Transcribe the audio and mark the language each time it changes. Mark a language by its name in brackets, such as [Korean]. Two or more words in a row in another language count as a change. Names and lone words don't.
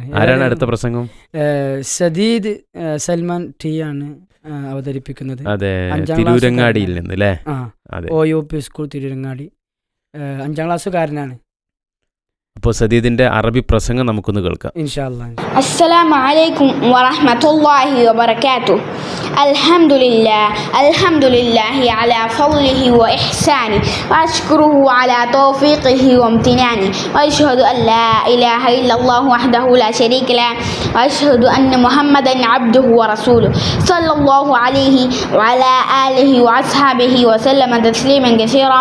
[Malayalam] ആരാണ് അടുത്ത പ്രസംഗം? സദീദ് സൽമാൻ ടി ആണ് അവതരിപ്പിക്കുന്നത്. അതെ, തിരൂരങ്ങാടിയിൽ നിന്ന് അല്ലേ? OUP സ്കൂൾ തിരൂരങ്ങാടി, 5ാം ക്ലാസ്സുകാരനാണ്. അപ്പോൾ സദീദിന്റെ അറബി പ്രസംഗം നമുക്കൊന്ന് കേൾക്കാം [Arabic] إن شاء الله. السلام عليكم ورحمة الله وبركاته. الحمد لله على فضله وإحسانه وأشكره على توفيقه وامتنانه وأشهد أن لا إله إلا الله وحده لا شريك له وأشهد أن محمدا عبده ورسوله صلى الله عليه وعلى آله وأصحابه وسلم تسليما كثيرا.